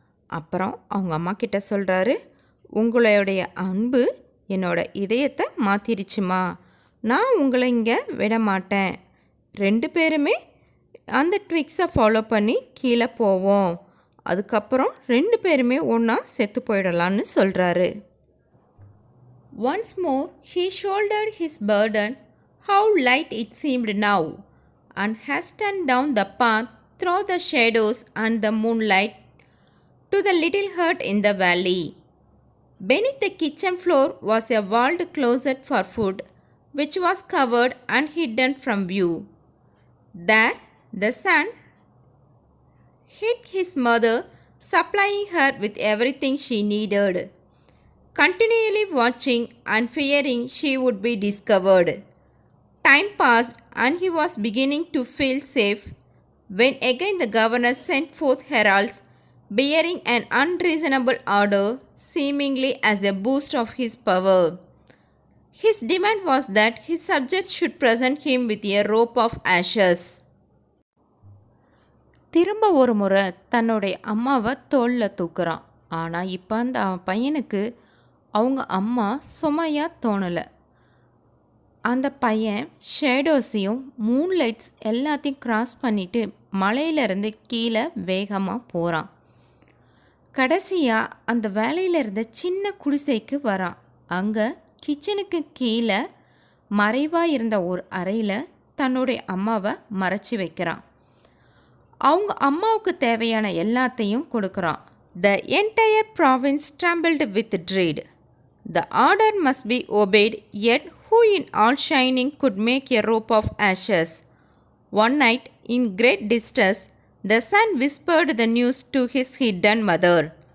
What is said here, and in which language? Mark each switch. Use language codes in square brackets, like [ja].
[ta] அப்புறம் அவங்க அம்மா கிட்ட சொல்கிறாரு, உங்களுடைய அன்பு என்னோட இதயத்தை மாற்றிருச்சுமா. நான் உங்களை இங்கே விட மாட்டேன். 2 பேருமே அந்த ட்விக்ஸை ஃபாலோ பண்ணி கீழே போவோம். அதுக்கப்புறம் 2 பேருமே ஒன்றா செத்து போயிடலான்னு சொல்கிறாரு. [en] Once more he shouldered his burden. How light it seemed now, and hastened down the path through the shadows and the moonlight to the little hut in the valley. Beneath the kitchen floor was a walled closet for food, which was covered and hidden from view. There the sun hid his mother, supplying her with everything she needed, continually watching and fearing she would be discovered. Time passed and he was beginning to feel safe when again the governor sent forth heralds bearing an unreasonable order, seemingly as a boost of his power. His demand was that his subjects should present him with a rope of ashes. [ta] திரும்ப ஒரு முறை தன்னுடைய அம்மாவை தோளில் தூக்குறான். ஆனால் இப்போ அந்த பையனுக்கு அவங்க அம்மா சுமையாக தோணலை. அந்த பையன் ஷேடோஸையும் மூன்லைட்ஸ் எல்லாத்தையும் கிராஸ் பண்ணிவிட்டு மலையிலேருந்து கீழே வேகமாக போகிறான். கடைசியாக அந்த வேலையில் இருந்த சின்ன குடிசைக்கு வரான். அங்கே கிச்சனுக்கு கீழே மறைவாக இருந்த ஒரு அறையில் தன்னுடைய அம்மாவை மறைச்சி வைக்கிறான். அவங்க அம்மாவுக்கு தேவையான எல்லாத்தையும் கொடுக்குறான். [en] The entire province trembled with dread. The order must be obeyed, yet who in all shining could make a rope of ashes? One night, in great distress, the son whispered the news to his hidden mother.